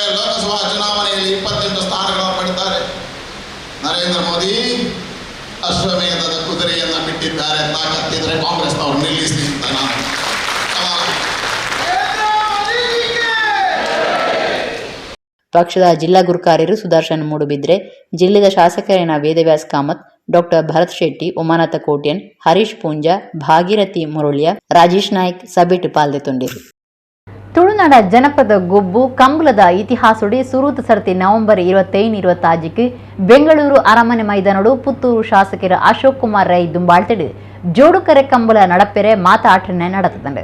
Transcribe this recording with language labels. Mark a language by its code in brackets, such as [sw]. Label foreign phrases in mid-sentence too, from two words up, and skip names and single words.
[kn] ಲೋಕಸಭಾ ಚುನಾವಣೆಯಲ್ಲಿ 28 ಸ್ಥಾನಗಳನ್ನು ಪಡಿತಾರೆ. ನರೇಂದ್ರ ಮೋದಿ ಅಶ್ವಮೇಧದ ಕುದುರೆಯನ್ನ ಬಿಟ್ಟಿದ್ದಾರೆ. ತಾಕತ್ತಿದ್ರೆ ಕಾಂಗ್ರೆಸ್ನವರು ನಿಲ್ಲಿಸಿ ಅಂತ ನಾನು [tcy] ಪಕ್ಷದ ಜಿಲ್ಲಾ ಗುರುಕಾರ್ಯರು ಸುದರ್ಶನ್ ಮೂಡುಬಿದ್ರೆ, ಜಿಲ್ಲೆಯ ಶಾಸಕರೇನ ವೇದವ್ಯಾಸ್ ಕಾಮತ್, ಡಾಕ್ಟರ್ ಭರತ್ ಶೆಟ್ಟಿ, ಉಮಾನಾಥ ಕೋಟ್ಯನ್, ಹರೀಶ್ ಪೂಂಜಾ, ಭಾಗೀರಥಿ ಮುರುಳ್ಯ, ರಾಜೇಶ್ ನಾಯ್ಕ್ ಸಭೆಟು ಪಾಲ್ದೆತೊಂಡಿರು. ತುಳುನಾಡ ಜನಪದ ಗೊಬ್ಬು ಕಂಬಳದ ಇತಿಹಾಸಡಿ ಸುರೂತ ಸರ್ತಿ ನವೆಂಬರ್ 25-26 ಬೆಂಗಳೂರು ಅರಮನೆ ಮೈದಾನಡು ಪುತ್ತೂರು ಶಾಸಕರ ಅಶೋಕ್ ಕುಮಾರ್ ರೈ ದುಂಬಾಳ್ತಿಡು ಜೋಡುಕರೆ ಕಂಬಳ ನಡಪೆರೆ ಮಾತಾಟನೆ ನಡೆತದಂಡು.